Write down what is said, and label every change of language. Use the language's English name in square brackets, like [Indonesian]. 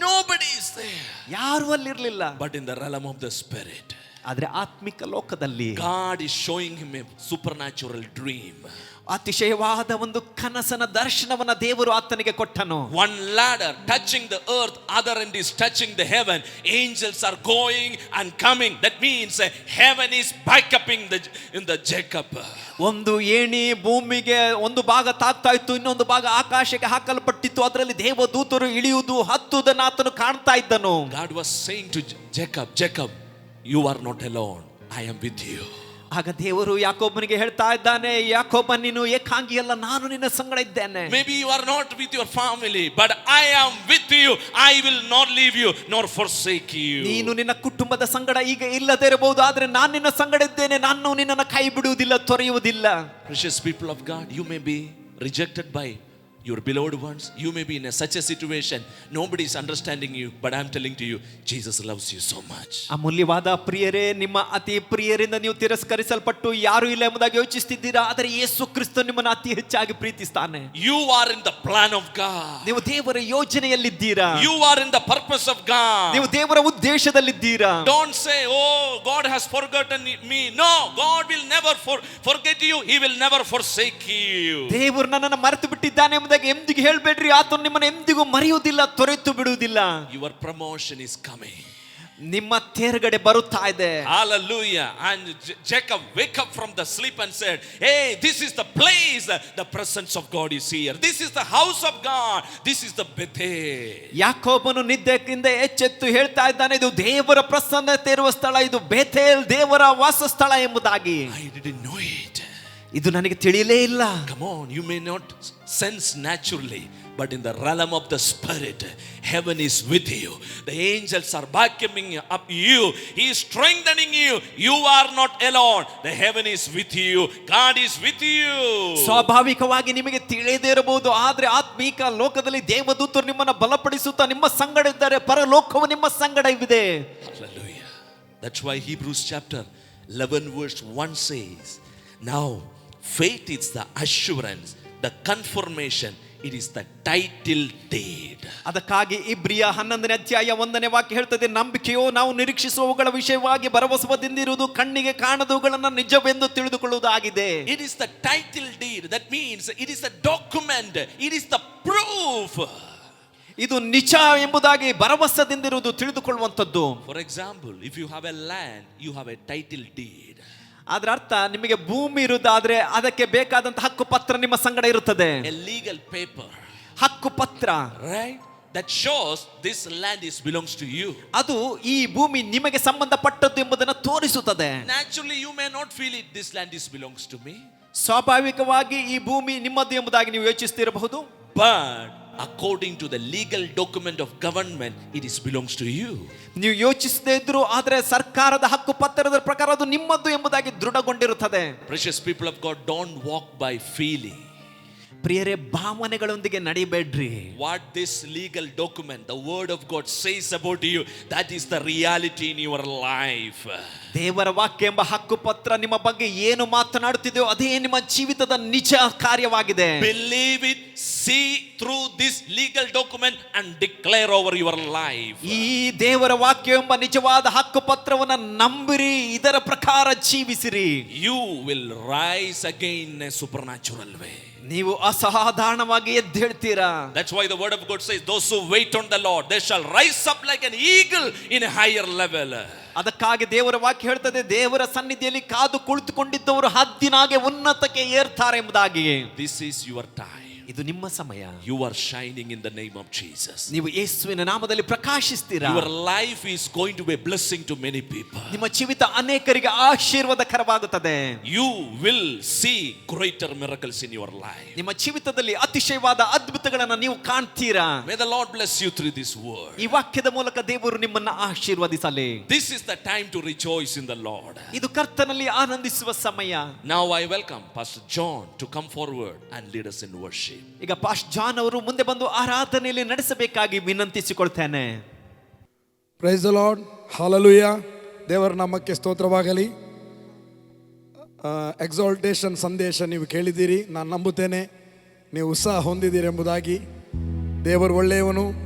[English] Nobody is there. [Kannada] ಯಾರು ಅಲ್ಲಿರಲಿಲ್ಲ. [English] But in the realm of the spirit, [Kannada] ಆದ್ರೆ ಆತ್ಮಿಕ ಲೋಕದಲ್ಲಿ [English] God is showing him a supernatural dream. [Kannada] ಅತಿಶಯವಾದ ಒಂದು ಕನಸನ ದರ್ಶನವನ್ನ ದೇವರು ಆತನಿಗೆ ಕೊಟ್ಟನು. [English] One ladder touching the earth, other end is touching the heaven. Angels are going and coming. That means heaven is backupping in the Jacob. [Kannada] ಒಂದು ಏಣಿ ಭೂಮಿಗೆ ಒಂದು ಭಾಗ ತಾಗ್ತಾ ಇತ್ತು, ಇನ್ನೊಂದು ಭಾಗ ಆಕಾಶಕ್ಕೆ ಹಾಕಲ್ಪಟ್ಟಿತ್ತು. ಅದರಲ್ಲಿ ದೇವದೂತರು ಇಳಿಯುವುದು ಹತ್ತುವುದನ್ನು ಆತನು ಕಾಣ್ತಾ ಇದ್ದನು. [English] God was saying to Jacob, Jacob, you are not alone. I am with you. [Kannada] ಆಗ ದೇವರು ಯಾಕೋಬನಿಗೆ ಹೇಳ್ತಾ ಇದ್ದಾನೆ, ಯಾಕೋಬ ನೀನು ಏಕಾಂಗಿಯಲ್ಲ, ನಾನು ನಿನ್ನ ಸಂಗಡ ಇದ್ದೇನೆ. [English] Maybe you are not with your family, but I am with you. I will not leave you nor forsake you. [Kannada] ನೀನು ನಿನ್ನ ಕುಟುಂಬದ ಸಂಗಡ ಈಗ ಇಲ್ಲದೆ ಇರಬಹುದು, ಆದ್ರೆ ನಾನು ನಿನ್ನ ಸಂಗಡ ಇದ್ದೇನೆ, ನಾನು ನಿನ್ನನ್ನು ಕೈ ಬಿಡುವುದಿಲ್ಲ, ತೊರೆಯುವುದಿಲ್ಲ. [English] Precious people of God, you may be rejected by your beloved ones. You may be in such a situation, nobody is understanding you, but I am telling to you, Jesus loves you so much. [Kannada] ಅಮೂಲ್ಯವಾದ ಪ್ರಿಯರೇ, ನಿಮ್ಮ ಅತಿ ಪ್ರಿಯರಿಂದ ನೀವು ತಿರಸ್ಕರಿಸಲ್ಪಟ್ಟು ಯಾರು ಇಲ್ಲ ಎಂಬುದಾಗಿ ಯೋಚಿಸುತ್ತಿದ್ದೀರಾ, ಆದರೆ ಯೇಸು ಕ್ರಿಸ್ತ ನಿಮ್ಮನ್ನು ಅತಿ ಹೆಚ್ಚಾಗಿ ಪ್ರೀತಿಸ್ತಾನೆ. [English] You are in the plan of God. [Kannada] ನೀವು ದೇವರ ಯೋಜನೆಯಲ್ಲಿದ್ದೀರಾ. [English] You are in the purpose of God. [Kannada] ನೀವು ದೇವರ ಉದ್ದೇಶದಲ್ಲಿದ್ದೀರಾ. [English] Don't say, oh God has forgotten me. No, God will never forget you. He will never forsake you. [Kannada] ದೇವರು ನನ್ನನ್ನು ಮರೆತು ಬಿಟ್ಟಿದ್ದಾನೆ ಎಂಬುದಾಗಿ ಎಂದಿಗೂ ಹೇಳಬೇಡ್ರಿ. ಆತನು ನಿಮ್ಮನ್ನು ಎಂದಿಗೂ ಮರೆಯುವುದಿಲ್ಲ, ತೊರೆತು ಬಿಡುವುದಿಲ್ಲ. [English] Your promotion is coming. [Kannada] ನಿಮ್ಮ ತೇರ್ಗಡೆ ಬರುತ್ತಾ ಇದೆ. [English] Hallelujah. And Jacob wake up from the sleep and said, hey, this is the place, the presence of God is here. This is the house of God. This is the Bethel. [Kannada] ಯಾಕೋಬನು ನಿದ್ದೆಯಿಂದ ಎಚ್ಚೆತ್ತು ಹೇಳ್ತಾ ಇದ್ದಾನೆ, ಇದು ದೇವರ ಪ್ರಸನ್ನತೆ ಇರುವ ಸ್ಥಳ, ಇದು ಬೇಥೇಲ್ ದೇವರ ವಾಸಸ್ಥಳ ಎಂಬುದಾಗಿ. [English] I didn't know it. [Kannada] ಇದು ನನಗೆ ತಿಳಿಯಲೇ ಇಲ್ಲ. [English] Come on, you may not sense naturally, but in the realm of the spirit, heaven is with you. The angels are backing up you. He is strengthening you. You are not alone. The heaven is with you. God is with you. [Kannada] ಸ್ವಾಭಾವಿಕವಾಗಿ ನಿಮಗೆ ತಿಳಿಯದೇ ಇರಬಹುದು, ಆದ್ರೆ ಆತ್ಮೀಕ ಲೋಕದಲ್ಲಿ ದೇವದೂತರು ನಿಮ್ಮನ್ನು ಬಲಪಡಿಸುತ್ತಾ ನಿಮ್ಮ ಸಂಗಡ ಇದ್ದಾರೆ. ಪರಲೋಕವು ನಿಮ್ಮ ಸಂಗಡ ಇದೆ. [English] Hallelujah. That's why Hebrews chapter 11 verse 1 says, now faith is the assurance, the confirmation, it is the title deed. [Kannada] ಅದಕ್ಕಾಗಿ ಇಬ್ರಿಯ 11ನೇ ಅಧ್ಯಾಯ 1ನೇ ವಾಕ್ಯ ಹೇಳ್ತದೆ, ನಂಬಿಕೆಯೋ ನಾವು ನಿರೀಕ್ಷಿಸುವವುಗಳ ವಿಷಯವಾಗಿ ಭರವಸೆದಿಂದಿರುವುದು, ಕಣ್ಣಿಗೆ ಕಾಣದವುಗಳನ್ನು ನಿಜವೆಂದು ತಿಳಿದುಕೊಳ್ಳುವುದಾಗಿದೆ. [English] It is the title deed. That means it is the document, it is the proof. [Kannada] ಇದು ನಿಜ ಎಂಬುದಾಗಿ ಭರವಸೆದಿಂದಿರುವುದು, ತಿಳಿದುಕೊಳ್ಳುವಂಥದ್ದು. [English] For example, if you have a land, you have a title deed. [Kannada] ಅದರ ಅರ್ಥ, ನಿಮಗೆ ಭೂಮಿ ಇರುವುದಾದ್ರೆ ಅದಕ್ಕೆ ಬೇಕಾದಂತ ಹಕ್ಕು ಪತ್ರ ನಿಮ್ಮ ಸಂಗಡ ಇರುತ್ತದೆ. [English] A legal paper, [Kannada] ಹಕ್ಕು ಪತ್ರ, [English] right? That shows this land belongs to you. [Kannada] ಅದು ಈ ಭೂಮಿ ನಿಮಗೆ ಸಂಬಂಧಪಟ್ಟದ್ದು ಎಂಬುದನ್ನು ತೋರಿಸುತ್ತದೆ. [English] Naturally you may not feel it, this land belongs to me. [Kannada] ಸ್ವಾಭಾವಿಕವಾಗಿ ಈ ಭೂಮಿ ನಿಮ್ಮದು ಎಂಬುದಾಗಿ ನೀವು ಯೋಚಿಸುತ್ತಿರಬಹುದು. [English] But according to the legal document of government, it belongs to you. [Kannada] ನೀವು ಯೋಚಿಸದೇ ಇದ್ರು, ಆದ್ರೆ ಸರ್ಕಾರದ ಹಕ್ಕು ಪತ್ರದ ಪ್ರಕಾರ ಅದು ನಿಮ್ಮದು ಎಂಬುದಾಗಿ ದೃಢಗೊಂಡಿರುತ್ತದೆ. [English] Precious people of God, don't walk by feeling. [Kannada] ಪ್ರಿಯರೇ, ಭಾವನೆಗಳೊಂದಿಗೆ ನಡಿಬೇಡ್ರಿ. [English] What this legal document, the word of God says about you, that is the reality in your life. [Kannada] ದೇವರ ವಾಕ್ಯ ಎಂಬ ಹಕ್ಕು ಪತ್ರ ನಿಮ್ಮ ಬಗ್ಗೆ ಏನು ಮಾತನಾಡುತ್ತಿದೆಯೋ ಅದೇ ನಿಮ್ಮ ಜೀವಿತದ ನಿಜ ಕಾರ್ಯವಾಗಿದೆ. [English] Believe it, see through this legal document and declare over your life. [Kannada] ಈ ದೇವರ ವಾಕ್ಯ ಎಂಬ ನಿಜವಾದ ಹಕ್ಕು ಪತ್ರವನ್ನು ನಂಬಿರಿ, ಇದರ ಪ್ರಕಾರ ಜೀವಿಸಿರಿ. [English] You will rise again in a supernatural way. [Kannada] ನೀವು ಅಸಾಧಾರಣವಾಗಿ ಎದ್ದೇಳ್ತೀರಾ. [English] That's why the word of God says, those who wait on the Lord, they shall rise up like an eagle in a higher level. [Kannada] ಅದಕ್ಕಾಗಿ ದೇವರ ವಾಕ್ಯ ಹೇಳ್ತದೆ, ದೇವರ ಸನ್ನಿಧಿಯಲ್ಲಿ ಕಾದು ಕುಳಿತುಕೊಂಡಿದ್ದವರು ಹದ್ದಿನಾಗೆ ಉನ್ನತಕ್ಕೆ ಏರ್ತಾರೆ ಎಂಬುದಾಗಿ. [English] This is your time. [Kannada] ಇದು ನಿಮ್ಮ ಸಮಯ. [English] You are shining in the name of Jesus. [Kannada] ನೀವು ಯೇಸುವಿನ ನಾಮದಲ್ಲಿ ಪ್ರಕಾಶಿಸ್ತೀರಾ. [English] Your life is going to be a blessing to many people. [Kannada] ನಿಮ್ಮ ಜೀವಿತ ಅನೇಕರಿಗೆ ಆಶೀರ್ವಾದಕರವಾಗುತ್ತದೆ. [English] You will see greater miracles in your life. [Kannada] ನಿಮ್ಮ ಜೀವಿತದಲ್ಲಿ ಅತಿಶಯವಾದ ಅದ್ಭುತಗಳನ್ನು ನೀವು ಕಾಣ್ತೀರಾ. [English] May the Lord bless you through this word. [Kannada] ಈ ವಾಕ್ಯದ ಮೂಲಕ ದೇವರು ನಿಮ್ಮನ್ನು ಆಶೀರ್ವದಿಸಲಿ. [English] This is the time to rejoice in the Lord. [Kannada] ಇದು ಕರ್ತನಲ್ಲಿ ಆನಂದಿಸುವ ಸಮಯ. [English] Now I welcome Pastor John to come forward and lead us in worship. [Kannada] ಈಗ ಪಾಸ್ಟರ್ ಜಾನ್ ಅವರು ಮುಂದೆ ಬಂದು ಆರಾಧನೆಯಲ್ಲಿ ನಡೆಸಬೇಕಾಗಿ ವಿನಂತಿಸಿಕೊಳ್ತೇನೆ. [English] praise the lord, [Kannada] hallelujah. ದೇವರ ನಾಮಕ್ಕೆ ಸ್ತೋತ್ರವಾಗಲಿ. ಎಕ್ಸಾಲ್ಟೇಷನ್ ಸಂದೇಶ ನೀವು ಕೇಳಿದ್ದೀರಿ. ನಾನು ನಂಬುತ್ತೇನೆ ನೀವು ಉತ್ಸಾಹ ಹೊಂದಿದ್ದೀರಿ ಎಂಬುದಾಗಿ. ದೇವರು ಒಳ್ಳೆಯವನು.